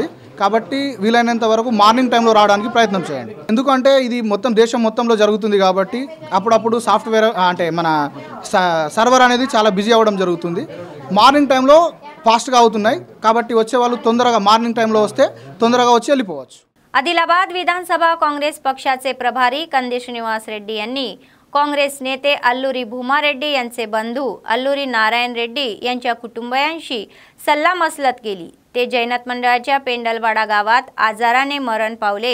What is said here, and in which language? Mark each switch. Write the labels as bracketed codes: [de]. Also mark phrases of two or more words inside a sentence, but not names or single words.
[te] కాబట్టి వీలైనంత వరకు [en] morning timeలో [te] రావడానికి ప్రయత్నం చేయండి. ఎందుకంటే ఇది మొత్తం దేశం మొత్తంలో జరుగుతుంది కాబట్టి అప్పుడప్పుడు సాఫ్ట్వేర్ అంటే మన సర్వర్ అనేది చాలా బిజీ అవ్వడం జరుగుతుంది. [en] morning timeలో [te] ఫాస్ట్గా అవుతున్నాయి. కాబట్టి వచ్చే వాళ్ళు తొందరగా [en] morning timeలో [te] వస్తే తొందరగా వచ్చి వెళ్ళిపోవచ్చు. [mr] आदिलाबाद विधानसभा काँग्रेस पक्षाचे प्रभारी कंदी श्रीनिवास रेड्डी यांनी काँग्रेस नेते अल्लुरी भूमा रेड्डी यांचे बंधू अल्लुरी नारायण रेड्डी यांच्या कुटुंबियांशी सल्लामसलत केली. ते जैनत मंडळाच्या पेंडलवाडा गावात आजाराने मरण पावले.